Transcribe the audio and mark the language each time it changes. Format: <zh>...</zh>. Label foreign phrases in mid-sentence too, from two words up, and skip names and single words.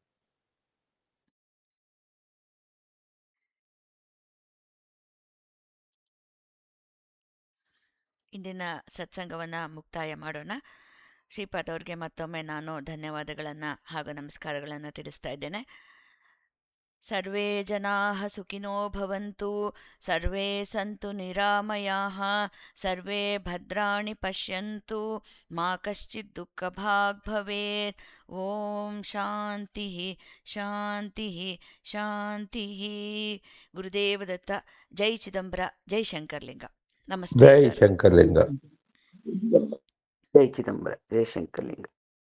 <kn>ಇಂದಿನ ಸತ್ಸಂಗವನ್ನು ಮುಕ್ತಾಯ ಮಾಡೋಣ. ಶ್ರೀಪಾದ್ ಅವ್ರಿಗೆ ಮತ್ತೊಮ್ಮೆ ನಾನು ಧನ್ಯವಾದಗಳನ್ನು ಹಾಗೂ ನಮಸ್ಕಾರಗಳನ್ನು ತಿಳಿಸ್ತಾ ಇದ್ದೇನೆ.</kn> <sa>ಸರ್ವೇ ಜನಾಃ ಸುಖಿನೋ ಭವಂತು, ಸರ್ವೇ ಸಂತು ನಿರಾಮಯಾಃ, ಸರ್ವೇ ಭದ್ರಾಣಿ ಪಶ್ಯಂತು, ಮಾ ಕಶ್ಚಿತ್ ದುಃಖಭಾಗ್ ಭವೇತ್. ಓಂ ಶಾಂತಿ ಶಾಂತಿ ಶಾಂತಿ.</sa> <kn>ಗುರುದೇವ ದತ್ತ. ಜೈ ಚಿದಂಬರ, ಜೈ ಶಂಕರಲಿಂಗ. ನಮಸ್ತೆ. ಜೈ ಶಂಕರಲಿಂಗ. ಜೈ ಚಿದಂಬರ, ಜೈ ಶಂಕರಲಿಂಗ.</kn>